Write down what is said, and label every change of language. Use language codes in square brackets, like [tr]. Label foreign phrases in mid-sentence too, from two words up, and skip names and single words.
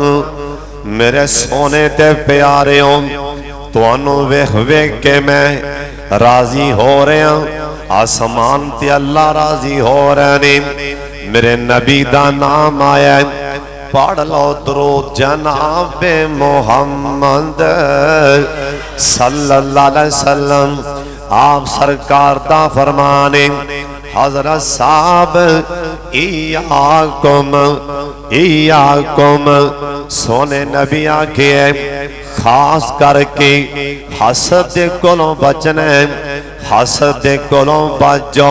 [pa] میرے سونے تے پیارے ہو تہانوں ویکھ ویکھ کے میں راضی ہو رہا، آسمان تے اللہ راضی ہو رہے نے. میرے نبی دا نام آیا، پڑھ لو درود جنابِ محمد [ar] صلى الله عليه وسلم. [pa] آپ سرکار دا فرمانے حضرت صاحب ایاکم سونے نبی آکھے خاص کر کے حسد کولوں بچنا ہے، حسد کولوں بچو.